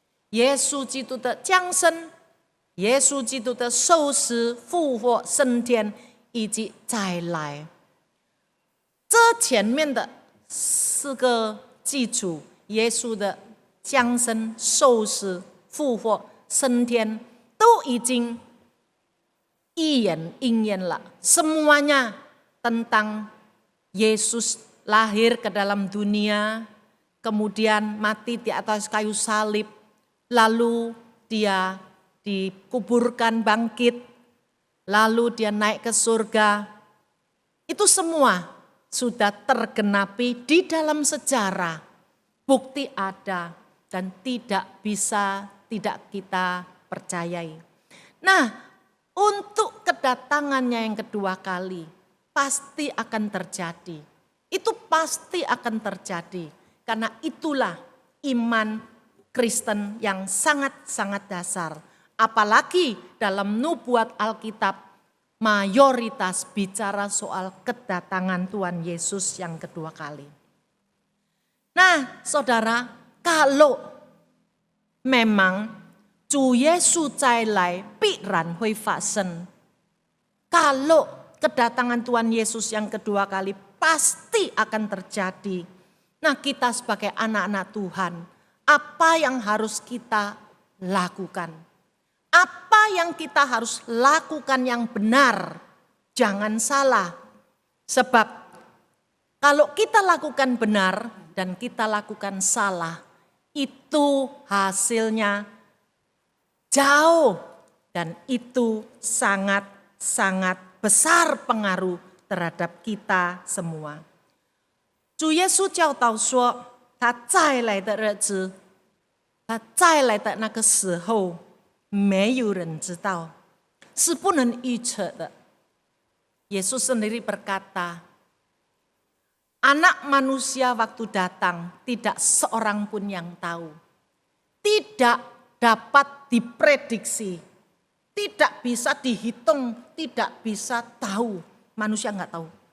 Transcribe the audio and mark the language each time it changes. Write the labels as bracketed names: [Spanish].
[Chinese] 耶稣基督的降生，耶稣基督的受死、复活、升天以及再来，这前面的4个基础，耶稣的降生、受死、复活、升天，都已经一眼应验了。 [Indonesian] Semuanya tentang Yesus lahir ke dalam dunia, kemudian mati di atas kayu salib, lalu dia dikuburkan bangkit, lalu dia naik ke surga. Itu semua sudah tergenapi di dalam sejarah. Bukti ada dan tidak bisa tidak kita percayai. Nah, untuk kedatangannya yang kedua kali pasti akan terjadi. Itu pasti akan terjadi karena itulah iman Kristen yang sangat-sangat dasar. Apalagi dalam nubuat Alkitab mayoritas bicara soal kedatangan Tuhan Yesus yang kedua kali. Nah, saudara, kalau memang [Chinese] 主耶稣再来必然会发生. [Indonesian] Kalau kedatangan Tuhan Yesus yang kedua kali pasti akan terjadi. Nah, kita sebagai anak-anak Tuhan, apa yang harus kita lakukan? Apa yang kita harus lakukan yang benar? Jangan salah. Sebab kalau kita lakukan benar dan kita lakukan salah, itu hasilnya jauh dan itu sangat-sangat besar pengaruh terhadap kita semua. [Chinese] 主耶稣教导说，他再来的日子，他再来的那个时候，没有人知道，是不能预测的。 [Indonesian] Yesus sendiri berkata, anak manusia waktu datang tidak seorang pun yang tahu. Tidak dapat diprediksi, tidak bisa dihitung, tidak bisa tahu. Manusia enggak tahu.